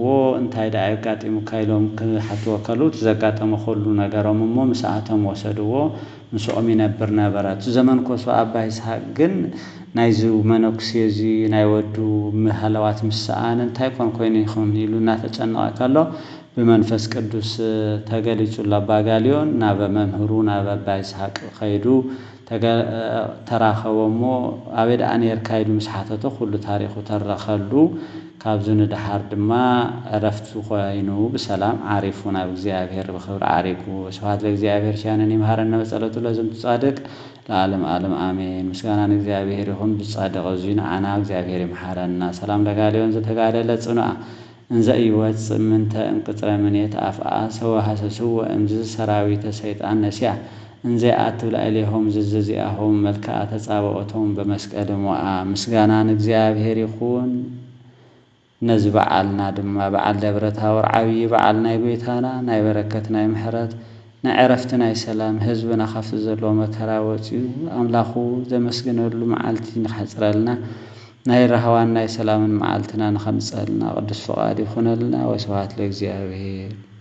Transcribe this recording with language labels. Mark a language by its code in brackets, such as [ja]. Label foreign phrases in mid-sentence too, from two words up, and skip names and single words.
[ti] እንታይ ዳ አጋጢሙ ካይሎም ክሓትዎ ከሉ ዘጋጠመ ሁሉ ነገሮም እሞ ምስኣቶም ወሰድዎ ምስኦም ይነብር ነበረ ዘመን ኮሶ አባ ይስሐቅ ግን ናይዙ መነኩሴ እዚ ናይ ወዱ መሃለዋት ምስኣን እንታይ ኮይኑ ይኹን ኢሉ እናተጨነቀ ከሎ በመንፈስ ቅዱስ ተገሊጹ ለአባ ጋልዮን ናብ መምህሩ ናብ አባ ይስሐቅ ኸይዱ ተራኸቦሞ አበድ አኔር ካይዱ ምስሓተቶ ሁሉ ታሪኹ ተረኸሉ ካብዙ ንድሓር ድማ ዕረፍቱ ኮይኑ ብሰላም ዓሪፉ ናብ እግዚአብሔር ብክብሪ ዓሪፉ [gez] ስብሐት ለእግዚአብሔር [ti] ሻነን [gez] ይምሃረነ በጸሎቱ ለዝንቱ ጻድቅ ለዓለም ዓለም አሜን። [am] ምስጋና ለእግዚአብሔር ይሁን [ti] ብጻድቅ እዙይ ንዓና እግዚአብሔር ይምሃረና። [gez] ሰላም ለጋልዮን ዘተጋደለ ጽኑዓ እንዘ ይወፅእ ምንተ እንቅጽረ ምኔት አፍአ ሰወሐሰስዎ እምዝ ሰራዊተ ሰይጣን ነሲያ እንዘ አትብ ላዕሌሆሙ ዝዚአሆሙ መልክዓ ተጻብኦቶሙ በመስቀል ሞዓ። [am] ምስጋና ለእግዚአብሔር ይሁን። [ti] ነዚህ በዓልና ድማ በዓል ደብረ ታቦር ዓብይ በዓል ናይ ጎይታና ናይ በረከት ናይ ምሕረት ናይ ዕረፍቲ ናይ ሰላም ህዝብና ካብቲ ዘለዎ መከራ ወፂኡ ኣምላኹ ዘመስግነሉ መዓልቲ ንኸሕፅረልና ናይ ረህዋን ናይ ሰላምን መዓልትና ንኸምፅአልና ቅዱስ ፈቃድ ይኹነልና። [gez] ወስብሐት ለእግዚአብሔር።